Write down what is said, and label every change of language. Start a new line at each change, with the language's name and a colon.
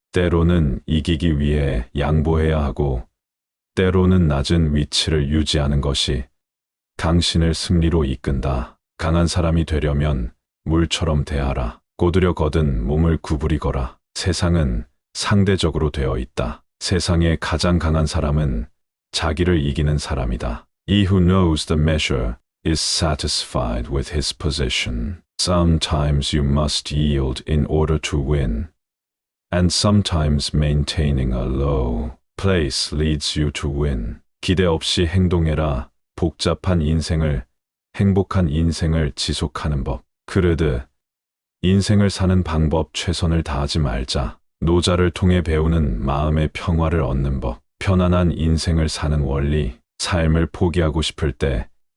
Korean: 때로는 이기기 위해 양보해야 하고 때로는 낮은 위치를 유지하는 것이 당신을 승리로 이끈다. 강한 사람이 되려면 물처럼 대하라. 꼬드려 거든 몸을 구부리거라. 세상은 상대적으로 되어 있다. 세상의 가장 강한 사람은 자기를 이기는 사람이다.
English: He who knows the measure is satisfied with his position. Sometimes you must yield in order to win, and sometimes maintaining a low place leads you to win.
Korean: 기대 없이 행동해라. 복잡한 인생을, 행복한 인생을 지속하는 법. 그르드, 인생을 사는 방법 최선을 다하지 말자. 노자를 통해 배우는 마음의 평화를 얻는 법. 편안한 인생을 사는 원리. 삶을 포기하고 싶을 때